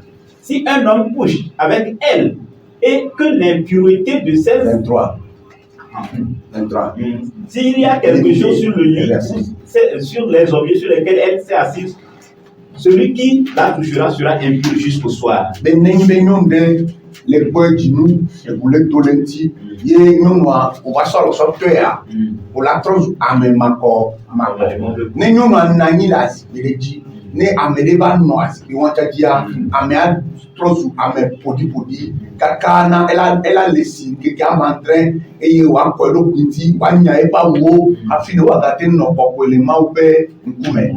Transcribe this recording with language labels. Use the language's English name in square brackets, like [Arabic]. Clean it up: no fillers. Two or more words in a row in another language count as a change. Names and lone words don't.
[French] Si un homme couche avec elle et que l'impureté de ses... 23. S'il y a quelque chose sur le lit ou sur les objets sur lesquels elle s'est assise, celui qui la touchera sera impur jusqu'au soir. [Ewe] Le kpɔ dzinu eʋu le to le ŋuti ye nyɔnua o va sɔ alɔsɔtɔa o la trɔ zu ame makɔ. Ne nyɔnua nɔ anyi le azikpui ɖe dzi ne ame ɖe va nɔ azikpui wɔn dzia amea trɔ zu ame ƒoɖiƒoɖi kaka na ela le si keke amadre eye wòakɔ eɖokui ŋuti wòanya eƒe awuwo hafi ne wòagate nɔ kɔkɔe le Mawu ƒe ŋkume.